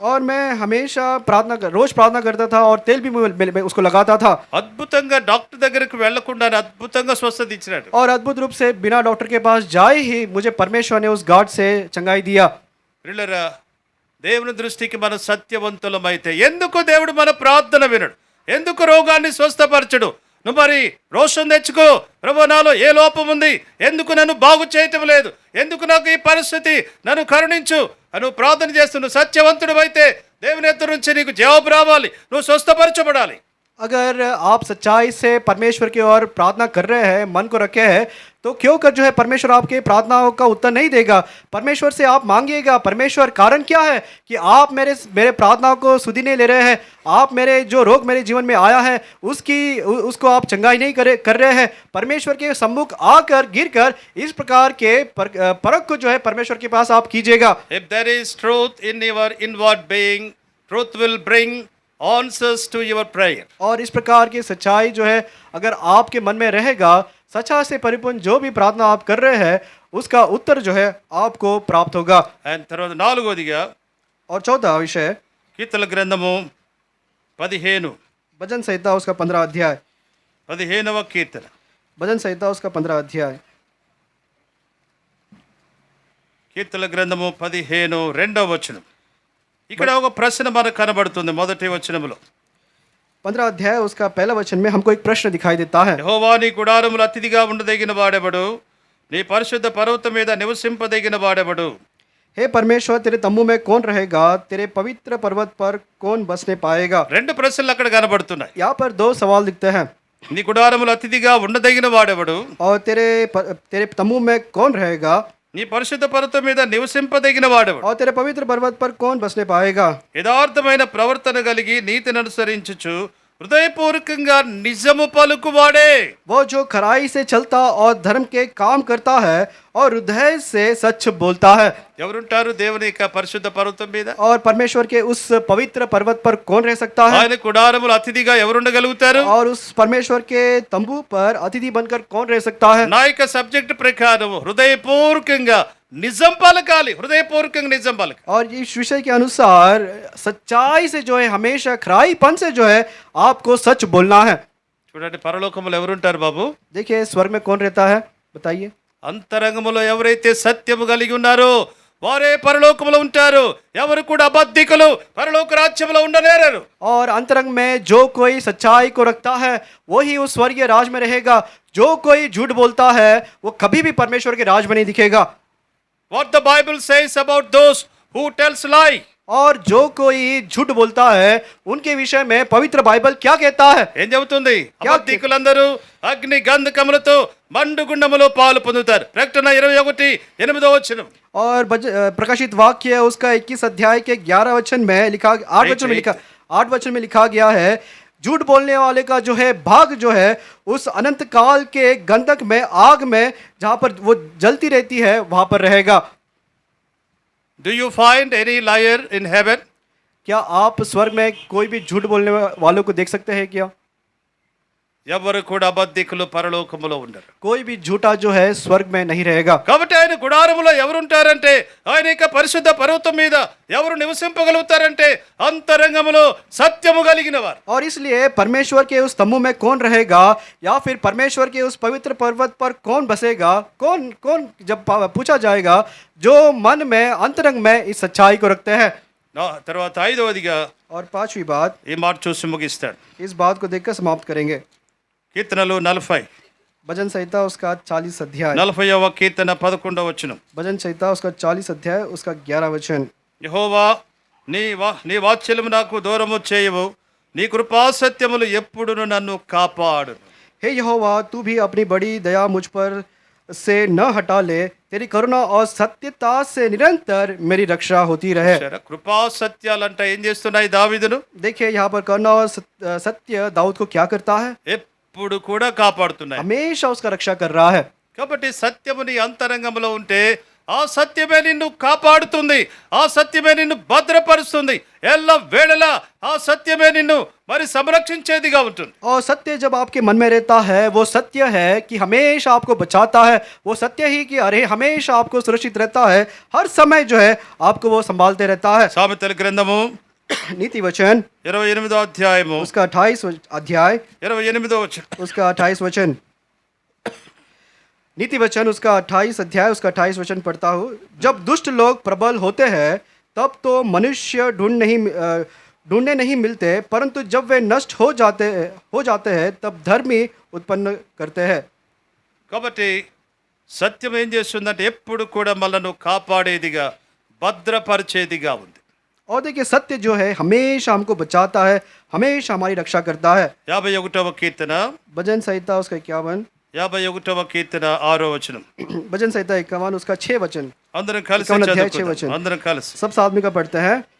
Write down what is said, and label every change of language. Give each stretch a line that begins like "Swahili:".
Hindi: और मैं हमेशा रोज प्रार्थना करता था और तेल भी मैं उसको लगाता था
Telugu: అద్భుతంగా డాక్టర్ దగ్గరికి వెళ్లకుండానే అద్భుతంగా స్వస్థత ఇచ్చినాడు.
Hindi: और अद्भुत रूप से बिना डॉक्टर के पास जाए ही मुझे परमेश्वर ने उस गार्ड से चंगाई दिया।
Telugu: ప్రియులారా, దేవుని దృష్టికి మనం సత్యవంతులమైతే ఎందుకు దేవుడు మన ప్రార్థన వినడు? ఎందుకు రోగాన్ని స్వస్థపరచడు? నువ్వు మరి రోషం తెచ్చుకో, ప్రభు నాలో ఏ లోపం ఉంది, ఎందుకు నన్ను బాగు చేయటం లేదు, ఎందుకు నాకు ఈ పరిస్థితి, నన్ను కరుణించు అని నువ్వు ప్రార్థన చేస్తున్నావు. సత్యవంతుడు అయితే దేవుని ఎదురు నుంచి నీకు జవాబు రావాలి, నువ్వు స్వస్థపరచబడాలి.
Hindi: अगर आप सच्चाई से परमेश्वर की ओर प्रार्थना कर रहे हैं, मन को रखे हैं, तो क्यों कर जो है परमेश्वर आपके प्रार्थनाओं का उत्तर नहीं देगा? परमेश्वर से आप मांगिएगा। परमेश्वर कारण क्या है कि आप मेरे प्रार्थनाओं को सुधी नहीं ले रहे हैं? आप मेरे जो रोग मेरे जीवन में आया है उसको आप चंगाई नहीं कर रहे हैं। परमेश्वर के सम्मुख आकर गिरकर इस प्रकार के परख को जो है परमेश्वर के पास आप कीजिएगा।
English: If there is truth in your inward being, truth will bring answers to your prayer.
Hindi: और इस प्रकार की सच्चाई जो है अगर आपके मन में रहेगा, सच्चाई से परिपूर्ण जो भी प्रार्थना आप कर रहे हैं उसका उत्तर जो है आपको प्राप्त होगा।
Telugu: అండ్ తర్వాత నాలుగోదిగా
Hindi: और चौथा विषय
Telugu: కీర్తన గ్రంథము 15
Hindi: भजन संहिता उसका 15 अध्याय।
Telugu: 15వ కీర్తన
Hindi: भजन संहिता उसका 15 अध्याय।
Telugu: కీర్తన గ్రంథము 15 రెండవ వచనం. ఇక్కడ ఒక ప్రశ్న మనకు కనబడుతుంది మొదటి వచనములో.
Hindi: 15 अध्याय उसका पहला वचन में हमको एक प्रश्न दिखाई देता है।
Telugu: యెహోవా నీ గుడారములు అతిథిగా ఉండదగిన వాడెవడు? నీ పరిశుద్ధ పర్వతం మీద నివసింపదగిన వాడెవడు?
Hindi: हे परमेश्वर, तेरे तम्बू में कौन रहेगा? तेरे पवित्र पर्वत पर कौन बसने पाएगा?
Telugu: రెండు ప్రశ్నలు అక్కడ కనబడుతున్నాయి.
Hindi: यहाँ पर दो सवाल दिखते हैं।
Telugu: నీ గుడారములు అతిథిగా ఉండదగిన వాడెవడు?
Hindi: और तेरे तम्बू में कौन रहेगा?
Telugu: నీ పరిశుద్ధ పర్వతం మీద నివసింపదగిన వాడెవడు?
Hindi: और तेरे पवित्र पर्वत पर कौन बसने पाएगा?
Telugu: యథార్థమైన ప్రవర్తన కలిగి నీతిని అనుసరించుచు హృదయపూర్వకంగా నిజము పలుకువాడే.
Hindi: वो जो खराई से चलता और धर्म के काम करता है और हृदय से सच बोलता है।
Telugu: ఎవరుంటారు దేవుని యొక్క పరిశుద్ధ పర్వతం మీద?
Hindi: और परमेश्वर के उस पवित्र पर्वत पर कौन रह सकता है?
Telugu: ఆయన గుడారములు అతిథిగా ఎవరుండగలుగుతారు?
Hindi: और उस परमेश्वर के तंबू पर अतिथि बनकर कौन रह सकता है?
Telugu: నా యొక్క సబ్జెక్ట్ ప్రకారం హృదయపూర్వకంగా నిజం పలకాలి, హృదయపూర్వకంగా నిజం పలకాలి.
Hindi: और इस विषय के अनुसार सच्चाई से जो है हमेशा खराईपन से जो है आपको सच बोलना है।
Telugu: చూడండి, పరలోకములో ఎవరుంటారు బాబు?
Hindi: देखिए स्वर्ग में कौन रहता है, बताइए।
Telugu: అంతరంగములో ఎవరైతే సత్యము కలిగి ఉన్నారో వారే పరలోకములో ఉంటారు. ఎవరు కూడా అబద్ధికులు పరలోక రాజ్యములో ఉండలేరు.
Hindi: और अंतरंग में जो कोई सच्चाई को रखता है वही उस स्वर्गीय राज में रहेगा। जो कोई झूठ बोलता है वो कभी भी परमेश्वर के राज में नहीं दिखेगा।
English: What the Bible says about those who tells lie?
Hindi: और जो कोई झूठ बोलता है उनके विषय में पवित्र बाइबल क्या कहता है?
Telugu: ఏం చెబుతుంది? అబద్ధికులందరూ అగ్ని గంధకములతో మండుగుండములో పాలు పొందుతారు. ప్రకటన 21:8
Hindi: और प्रकाशित वाक्य उसका 21 अध्याय के 11 वचन में लिखा 8 वचन में लिखा गया है, झूठ बोलने वाले का जो है भाग जो है उस अनंत काल के गंधक में, आग में, जहाँ पर वो जलती रहती है वहाँ पर रहेगा।
English: Do you find any liar in heaven?
Hindi: क्या आप स्वर्ग में कोई भी झूठ बोलने वालों को देख सकते हैं क्या?
Telugu: ఎవరు కూడా అబద్ధికులు పరలోకములో ఉండరు.
Hindi: कोई भी झूठा जो है स्वर्ग में नहीं रहेगा।
Telugu: కాబట్టి ఆయన గుడారములో ఎవరుంటారంటే, ఆయన యొక్క పరిశుద్ధ పర్వతం మీద ఎవరు నివసింపగలుగుతారంటే అంతరంగములో సత్యము కలిగిన వారు.
Hindi: और इसलिए परमेश्वर के उस तम्बू में कौन रहेगा या फिर परमेश्वर के उस पवित्र पर्वत पर कौन बसेगा? कौन जब पूछा जाएगा, जो मन में अंतरंग में इस सच्चाई को रखते हैं।
Telugu: తర్వాత ఐదవదిగా
Hindi: और पांचवी बात,
Telugu: ఈ మాట చూసి ముగిస్తాడు.
Hindi: इस बात को देखकर समाप्त करेंगे।
Telugu: కీర్తనలు 40
Hindi: भजन संहिता उसका 40 अध्याय।
Telugu: 40వ కీర్తన 11వ వచనం.
Hindi: भजन संहिता उसका 40 अध्याय उसका 11 वचन।
Telugu: యెహోవా నీ వాత్సల్యము నాకు దూరము చేయవు, నీ కృపా సత్యములు ఎప్పుడును నన్ను కాపాడు.
Hindi: हे यहोवा, तू भी अपनी बड़ी दया मुझ पर से न हटा ले, तेरी करुणा और सत्यता से निरंतर मेरी रक्षा होती रहे।
Telugu: కృపా సత్యాలంట ఏం చేస్తున్నాయి దావీదును?
Hindi: देखिए यहाँ पर करुणा और सत्य दाऊद को क्या करता है?
Telugu: ఎప్పుడు కూడా కాపాడుతున్నాయి.
Hindi: हमेशा उसका रक्षा कर रहा है।
Telugu: కాబట్టి సత్యము నీ అంతరంగంలో ఉంటే ఆ సత్యమే నిన్ను కాపాడుతుంది, ఆ సత్యమే నిన్ను భద్రపరుస్తుంది, ఎల్ల వేళలా ఆ సత్యమే నిన్ను మరి సంరక్షించేదిగా ఉంటుంది.
Hindi: और सत्य जब आपके मन में रहता है, वो सत्य है कि हमेशा आपको बचाता है, वो सत्य ही कि अरे हमेशा आपको सुरक्षित रहता है, हर समय जो है आपको वो संभालते रहता है।
Telugu: సామెతల గ్రంథము
Hindi: नीति वचन
Telugu: 28వ అధ్యాయము
Hindi: उसका 28 अध्याय
Telugu: 28వ వచనం.
Hindi: उसका 28 वचन, नीति वचन उसका 28 अध्याय उसका 28 वचन पढ़ता हूँ। जब दुष्ट लोग प्रबल होते हैं तब तो मनुष्य ढूंढने नहीं मिलते, परंतु जब वे नष्ट हो जाते हैं तब धर्मी उत्पन्न करते हैं।
Telugu: కాబట్టి సత్యం ఏం చేస్తుందంటే ఎప్పుడు కూడా మనల్ని కాపాడేదిగా భద్రపరిచేదిగా ఉంది.
Hindi: और देखिए सत्य जो है हमेशा हमको बचाता है, हमेशा हमारी रक्षा करता है।
Telugu: 51వ కీర్తన
Hindi: भजन संहिता उसका 51,
Telugu: 51వ కీర్తన 6వ వచనం.
Hindi: भजन संहिता 51 उसका 6 वचन,
Telugu: అందరం కలిసి
Hindi: 51 अध्याय 6
Telugu: చదువుకుందాం.
Hindi: वचन,
Telugu: అందరం కలిసి
Hindi: सब आदमी का पढ़ते हैं।